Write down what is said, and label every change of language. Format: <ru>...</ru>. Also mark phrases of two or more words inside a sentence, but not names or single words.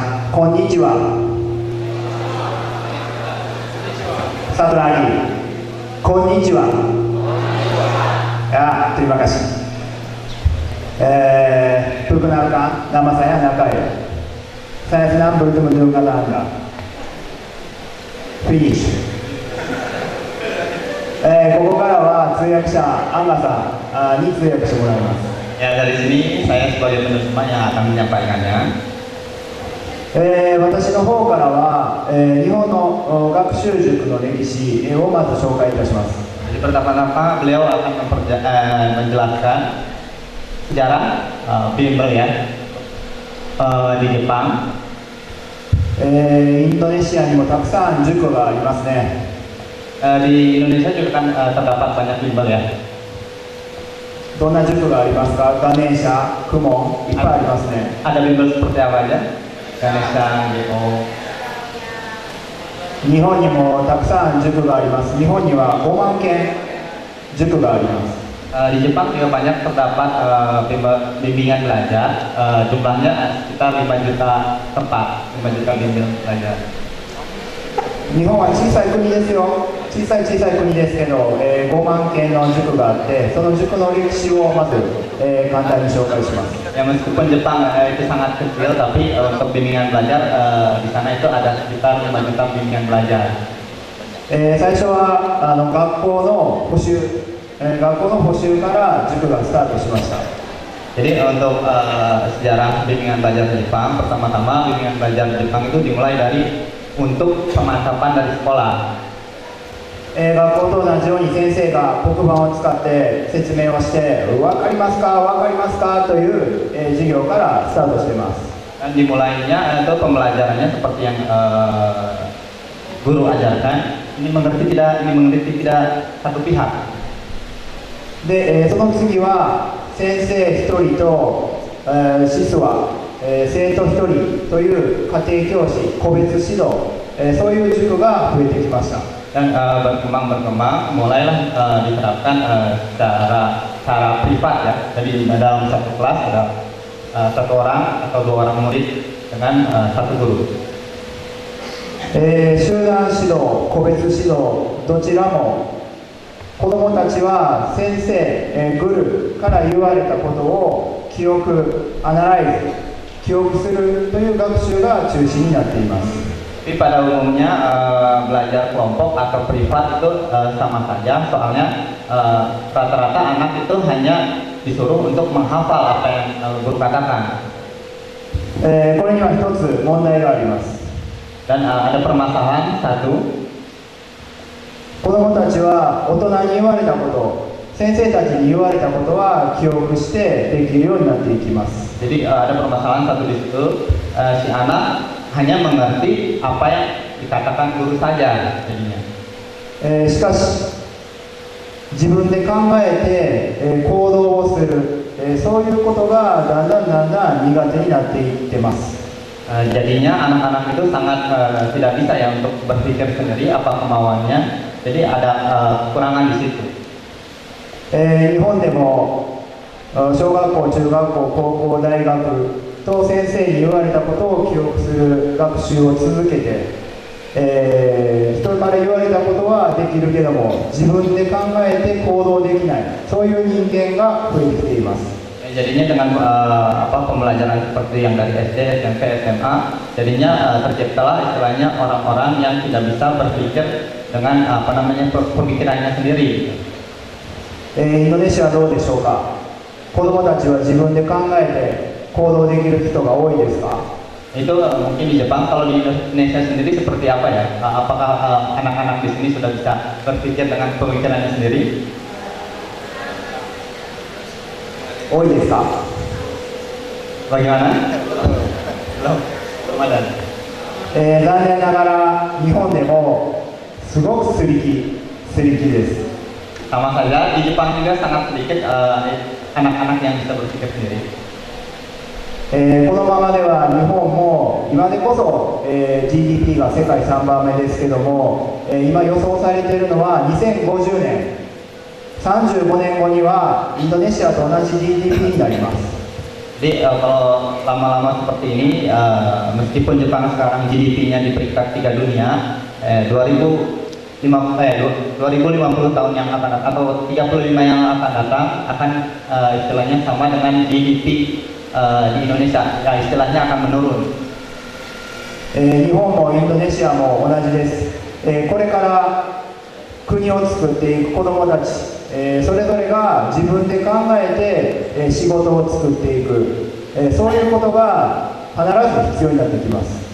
<id>Konnichiwa. Satu lagi. Konnichiwa. Ya, terima kasih. Perkenalkan, nama saya Nakai. Saya senang bertemu dengan Anda. Finish.</id> <ja>ここからは通訳者アンガさんに通訳してもらいます。</ja> <id>Ya, dari sini saya sebagai penerjemah yang akan menyampaikannya.</id> <ja>私の方からは、日本の学習塾の歴史をまず紹介いたします。</ja> <id>Jadi pertama-tama beliau akan menjelaskan sejarah bimbel ya di Jepang.</id> <ja>インドネシアにもたくさん塾がありますね。</ja> <id>Di Indonesia juga kan terdapat banyak bimbel ya.</id> <ja>どんな塾がありますか？ガネーシャ、クモン、いっぱいありますね。</ja> <id>Ada bimbel seperti apa aja? Ganesha, Geo.</id> <ja>日本にもたくさん塾があります。日本には5万件塾があります。</ja> <id>Di Jepang juga banyak terdapat bimbingan belajar. Jumlahnya sekitar 5 juta tempat, 5 juta bimbel belajar.</id> <ja>日本は小さい国ですよ。小さい国ですけど、5万件の塾があって、その塾の歴史をまず、簡単に紹介します。</ja> <id>Ya, meskipun Jepang itu sangat kecil, tapi untuk bimbingan belajar di sana itu ada sekitar 5 juta bimbingan belajar.</id> <ja>最初は学校の補習から塾がスタートしました。</ja> <id>Jadi untuk sejarah bimbingan belajar di Jepang, pertama-tama bimbingan belajar di Jepang itu dimulai dari untuk pemantapan dari sekolah.</id> <ja>学校と同じように先生が黒板を使って説明をして分かりますかという、授業からスタートしています。</ja> <id>Dan dimulainya itu pembelajarannya seperti yang guru ajarkan. Ini mengerti tidak satu pihak.</id> <ja>で、その次は先生1人と、シスは、生徒1人という家庭教師個別指導、そういう塾が増えてきました。</ja> <id>Dan berkembang mulailah diterapkan secara privat ya. Jadi dalam satu kelas ada satu orang atau 2 orang murid dengan satu guru.</id> <ja>集団指導、個別指導、どちらも子どもたちは先生、グルから言われたことを記憶、アナライズ、記憶するという学習が中心になっています。</ja> <id>Tapi pada umumnya belajar kelompok atau privat itu sama saja, soalnya rata-rata anak itu hanya disuruh untuk menghafal apa yang guru katakan.</id> <ja>これには一つ問題があります。</ja> <id>Dan ada permasalahan satu.</id> <ja>子どもたちは大人に言われたこと、先生たちに言われたことは記憶してできるようになっていきます。</ja> <id>Jadi ada permasalahan satu di situ, si anak hanya mengerti apa yang dikatakan guru saja jadinya.</id> <ja>しかし自分で考えて、行動をする、そういうことがだんだん苦手になっていってます。</ja> <id>Jadinya anak-anak itu sangat tidak bisa ya untuk berpikir sendiri apa kemauannya. Jadi ada kekurangan di situ.</id> <ja>日本でも小学校、中学校、高校、大学と先生に言われたことを記憶する学習を続けて、人から言われたことはできるけども自分で考えて行動できない、そういう人間が増えてきています。</ja> <id>Jadinya dengan pembelajaran seperti yang dari SD, SMP, SMA, jadinya terciptalah istilahnya orang-orang yang tidak bisa berpikir dengan pemikirannya sendiri.</id> <ja>インドネシアはどうでしょうか。子どもたちは自分で考えて行動できる人が多いですか。</ja> <id>Itu mungkin di Jepang, kalau di Indonesia sendiri seperti apa ya? Apakah anak-anak di sini sudah bisa berpikir dengan pemikirannya sendiri?</id> <ja>多いですか。</ja> <id>Bagaimana? Belum ada.</id> <ja>残念ながら日本でもすごくすり気です。</ja> <id>Sama saja di Jepang juga sangat sedikit anak-anak yang bisa berpikir sendiri.</id> <ja>このままでは日本も今でこそ、GDP が世界3番目ですけども、今予想されているのは2050年35年後にはインドネシアと同じ GDP になります。</ja> <id>Jadi kalau lama-lama seperti ini, meskipun Jepang sekarang GDP-nya di peringkat 3 dunia, 2050 tahun yang akan datang atau 35 yang akan datang akan istilahnya sama dengan GDP di Indonesia, ya, istilahnya akan menurun.</id> <ja>日本もインドネシアも同じです。これから国を作っていく子どもたち、それぞれが自分で考えて、仕事を作っていく、そういうことが必ず必要になってきます。</ja>